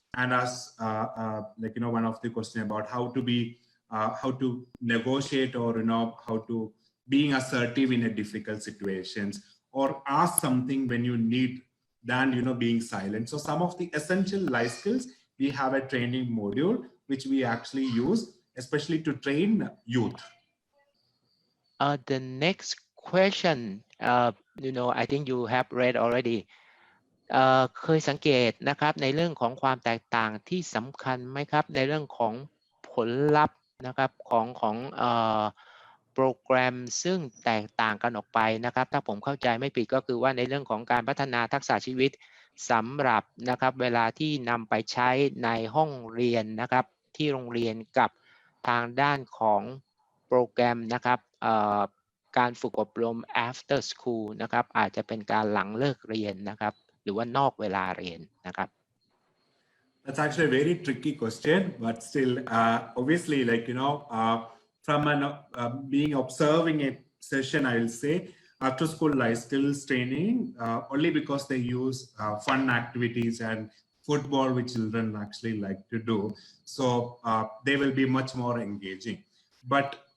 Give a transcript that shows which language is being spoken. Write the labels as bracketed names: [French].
[English] And as one of the questions about how to negotiate, or how to being assertive in a difficult situations, or ask something when you need than being silent. So some of the essential life skills, we have a training module which we actually use, especially to train youth. The next question, I think you have read already. [Thai] เคยสังเกตนะครับในเรื่องของความแตกต่างที่สำคัญไหมครับในเรื่องของผลลัพธ์นะครับของ โปรแกรมซึ่งแตกต่างกันออกไปนะครับถ้าผมเข้าใจไม่ผิดก็คือว่าในเรื่องของการพัฒนาทักษะชีวิตสำหรับนะครับเวลาที่นำไปใช้ในห้องเรียนนะครับที่โรงเรียนกับทางด้านของโปรแกรมนะครับการฝึกอบรม [English] after school [Thai] นะครับอาจจะเป็นการหลังเลิกเรียนนะครับหรือว่านอกเวลาเรียนนะครับ [English] That's actually a very tricky question, but still, obviously, from being observing a session, I will say after school life skills training, only because they use fun activities and football, which children actually like to do. So they will be much more engaging. But